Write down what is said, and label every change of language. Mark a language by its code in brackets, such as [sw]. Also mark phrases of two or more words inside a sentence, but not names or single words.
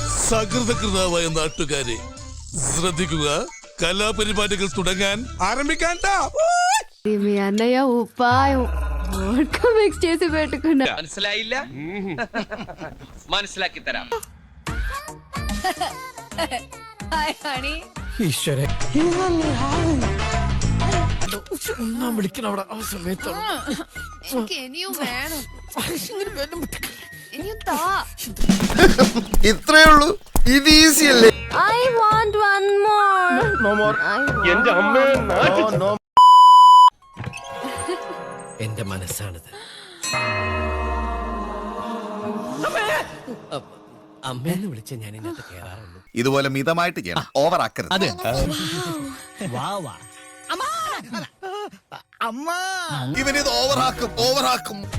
[ml] സകൃതകൃതാവായ നാട്ടുകാരെ ശ്രദ്ധിക്കുക, കലാപരിപാടികൾ തുടങ്ങാൻ ആരംഭിക്കാൻ. [te] మీ అన్నయ్య ఉపాయం వోడ్కా మిక్స్ చేసి పెట్టుకున్నా. [ml] മനസ്സിലായില്ല? മനസ്സിലാക്കി തരാം. [en] Hi honey. [ml] ഈശ്വരൻ ഒന്നാം വിളിക്കണം അവിടെ ആ സമയത്ത്. എനിക്ക് ഇനിയും വേണം. ഇനിയും താ. ഇത്രേ ഉള്ളൂ, ഇത് ഈസി അല്ലേ? [en] I want one more. No more. [ml] എന്റെ അമ്മേ എന്റെ മനസ്സാണിത്. അമ്മേന്ന് വിളിച്ച ഞാൻ ഇതിനകത്ത് കേറാറുള്ളൂ. ഇതുപോലെ മിതമായിട്ട് ചെയ്യണം, ഓവർ ആക്കരുത്. ഇവനിത് ഓവറാക്കും.